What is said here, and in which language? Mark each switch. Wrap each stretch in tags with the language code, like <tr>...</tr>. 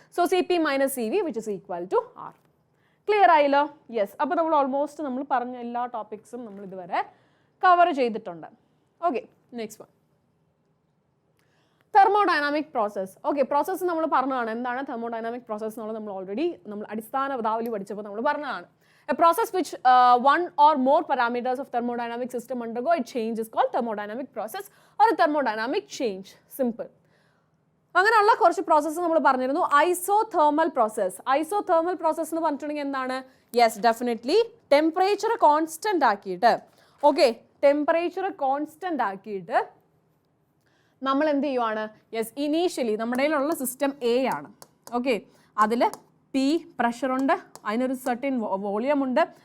<en>So C P minus C V which is equal to R. Clear ആയല്ലോ, yes.</en> <ml>അപ്പോൾ നമ്മൾ almost നമ്മൾ പറഞ്ഞ എല്ലാ ടോപ്പിക്സും നമ്മൾ ഇതുവരെ കവർ ചെയ്തിട്ടുണ്ട്.</ml> <en>Okay, next one, thermodynamic process.</en> <ml>Okay, process നമ്മൾ പറഞ്ഞതാണ്. എന്താണ് തെർമോഡൈനാമിക് പ്രോസസ് എന്നുള്ളത് നമ്മൾ ഓൾറെഡി നമ്മൾ അടിസ്ഥാന പദാവലി പഠിച്ചപ്പോൾ നമ്മൾ പറഞ്ഞതാണ്.</ml> <en>A process which one or more parameters of thermodynamic system undergo a change is called thermodynamic process or a thermodynamic change. Simple.</en> <ml>അങ്ങനെയുള്ള കുറച്ച് പ്രോസസ്സ് നമ്മൾ പറഞ്ഞിരുന്നു. Isothermal process. ഐസോതെർമൽ പ്രോസസ് എന്ന് പറഞ്ഞിട്ടുണ്ടെങ്കിൽ എന്താണ്? യെസ്, ഡെഫിനറ്റ്ലി ടെമ്പറേച്ചർ കോൺസ്റ്റന്റ് ആക്കിയിട്ട്, okay, temperature constant ആക്കിയിട്ട് നമ്മൾ എന്ത് ചെയ്യുവാണ്? യെസ്, ഇനീഷ്യലി നമ്മുടെ കയ്യിലുള്ള സിസ്റ്റം എ ആണ്. ഓക്കെ, അതിൽ പി പ്രഷറുണ്ട്, അതിനൊരു സർട്ടിൻ വോളിയം ഉണ്ട്.</ml>